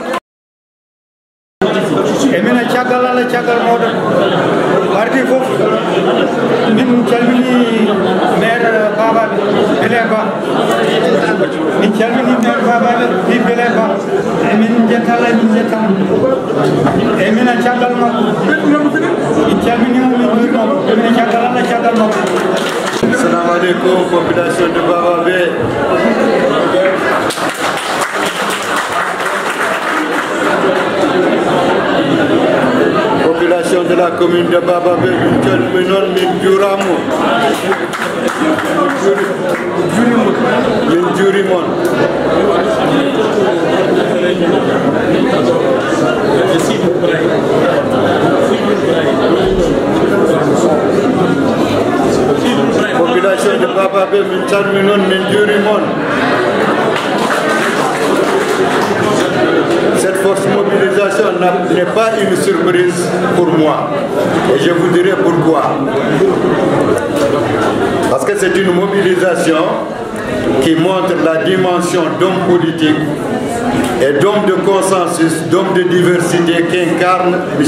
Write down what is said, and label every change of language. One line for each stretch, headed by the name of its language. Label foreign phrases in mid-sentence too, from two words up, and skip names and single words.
Fula: emina caggal allah caggal moɗon wardi fof min calmini maire babaɓe Bélé Ba min calmini maire babaɓe fi Bélé Ba emin jettala min jettama emina caggal makko min calminimo min juurimomo emina caggal allah caggal makko.
Arabic: Assalamu alaikum
French: population de Bababe. Population de la commune de Bababe,
Fula: min juuramo min juurimon
French: population de Bababe
Fula: min calminon min juurimon.
French: Cette force mobilisation n'est pas une surprise pour moi et je vous dirai pourquoi. Parce que c'est une mobilisation qui montre la dimension d'homme politique et d'homme de consensus, d'homme de diversité qu'incarne M.